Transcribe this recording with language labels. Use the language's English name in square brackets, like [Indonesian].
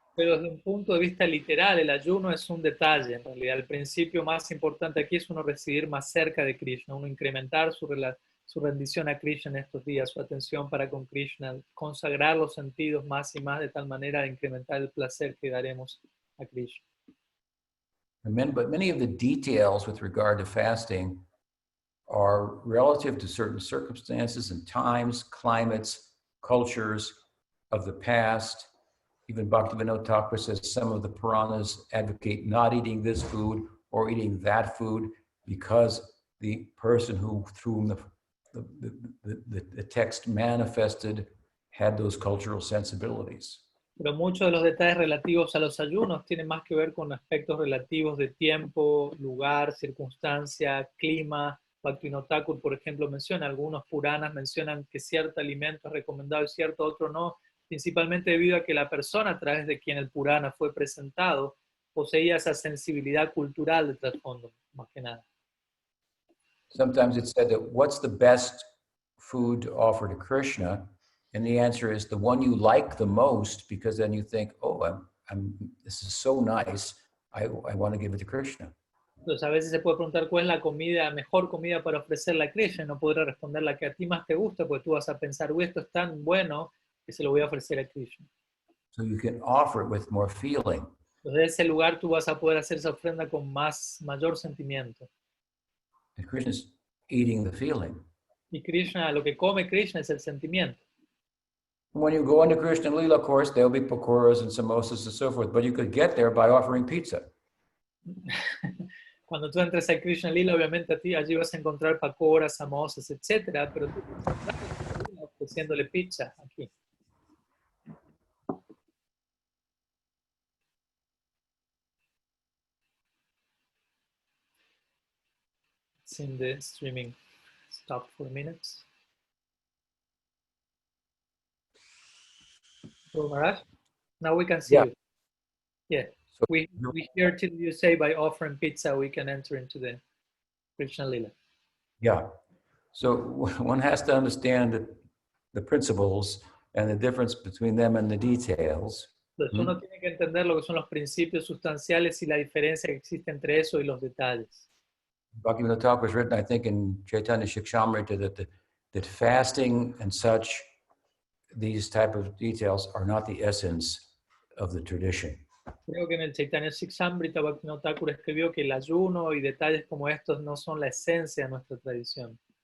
[Spanish] Pero desde un punto de vista literal, el ayuno es un detalle. En realidad, el principio más importante aquí es uno recibir más cerca de Krishna, uno incrementar su rendición a Krishna en estos días, su atención para con Krishna, consagrar los sentidos más y más de tal manera de incrementar el placer que daremos a Krishna. [English] But many of the details with regard to fasting are relative to certain circumstances and times, climates, cultures of the past. Even Bhaktivinoda Thakur says some of the Puranas advocate not eating this food or eating that food because the person through whom the text manifested had those cultural sensibilities. [Spanish] Pero muchos de los detalles relativos a los ayunos tienen más que ver con aspectos relativos de tiempo, lugar, circunstancia, clima. Bhaktivinoda Thakur, por ejemplo, menciona, algunos Puranas mencionan que cierto alimento es recomendado y cierto otro no, principalmente debido a que la persona a través de quien el Purana fue presentado poseía esa sensibilidad cultural de trasfondo, más que nada. [English] Sometimes it's said that what's the best food to offer to Krishna? And the answer is the one you like the most, because then you think, oh, this is so nice, I want to give it to Krishna. [Spanish] Entonces a veces se puede preguntar cuál es la mejor comida para ofrecerle a Krishna, no podrá responder la que a ti más te gusta, porque tú vas a pensar, uy, esto es tan bueno que se lo voy a ofrecer a Krishna. [English] So you can offer it with more feeling. [Spanish] Entonces de ese lugar tú vas a poder hacer esa ofrenda con mayor sentimiento. [English] And Krishna's eating the feeling. [Spanish] Y Krishna, lo que come Krishna es el sentimiento. [English] When you go into Krishna Lila, of course, there'll be pakoras and samosas and so forth, but you could get there by offering pizza. [Spanish] Cuando tú entres a Krishna Lila, obviamente allí vas a encontrar pakoras, samosas, etc. Pero tú estás ofreciéndole pizza aquí. [English] It's in the streaming. Stop for minutes. So Maharaj, now we can see you. Yeah. So We hear till you say by offering pizza we can enter into the Krishna Lila. yeah. So one has to understand the principles and the difference between them and the details. [Spanish] Entonces uno tiene que entender lo que son los principios sustanciales y la diferencia que existe entre eso y los detalles. [English] Bhaktivinoda Thakur has written, I think, in Chaitanya Shikshamrita that fasting and such, these type of details are not the essence of the tradition. [Spanish] Creo que en el Chaitanya Shikshamrita Bhaktivinoda Thakur escribió que el ayuno y detalles como estos no son la esencia de nuestra tradición.